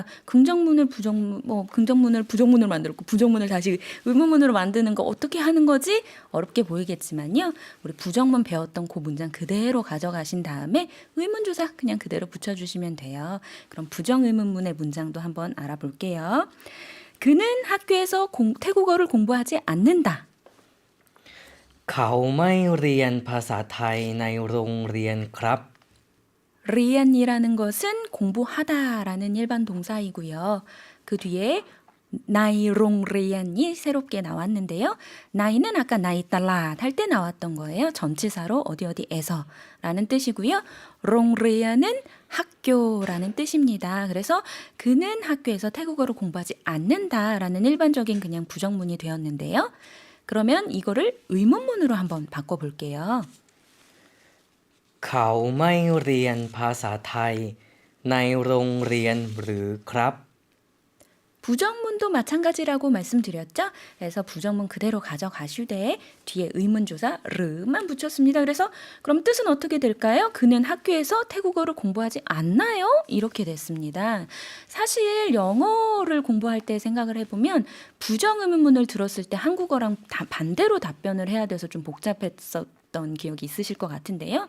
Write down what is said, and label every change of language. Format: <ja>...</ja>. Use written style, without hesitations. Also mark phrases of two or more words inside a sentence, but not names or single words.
<ko>긍정문을 긍정문을 부정문으로 만들었고 부정문을 다시 의문문으로 만드는 거 어떻게 하는 거지? 어렵게 보이겠지만요. 우리 부정문 배웠던 그 문장 그대로 가져가신 다음에 의문조사 그냥 그대로 붙여주시면 돼요. 그럼 부정의문문의 문장도 한번 알아볼게요. 그는 학교에서 태국어를 공부하지 않는다.</ko> <th>เขาไม่เรียนภาษาไทยในโรงเรียนครับ</th> <ko>리안이라는 것은 공부하다라는 일반 동사이고요. 그 뒤에 나이롱 리안이 새롭게 나왔는데요. 나이는 아까 나이 달랏 할 때 나왔던 거예요. 전치사로 어디에서 라는 뜻이고요. 롱 리안은 학교라는 뜻입니다. 그래서 그는 학교에서 태국어를 공부하지 않는다라는 일반적인 그냥 부정문이 되었는데요. 그러면 이거를 의문문으로 한번 바꿔볼게요.</ko> <th>เขาไม่เรียนภาษาไทยในโรงเรียนหรือครับ</th> <ko>부정문도 마찬가지라고 말씀드렸죠? 그래서 부정문 그대로 가져가시되 뒤에 의문조사 르만 붙였습니다. 그래서 그럼 뜻은 어떻게 될까요? 그는 학교에서 태국어를 공부하지 않나요? 이렇게 됐습니다. 사실 영어를 공부할 때 생각을 해보면 부정의문문을 들었을 때 한국어랑 반대로 답변을 해야 돼서 좀 복잡했었던 기억이 있으실 것 같은데요.</ko>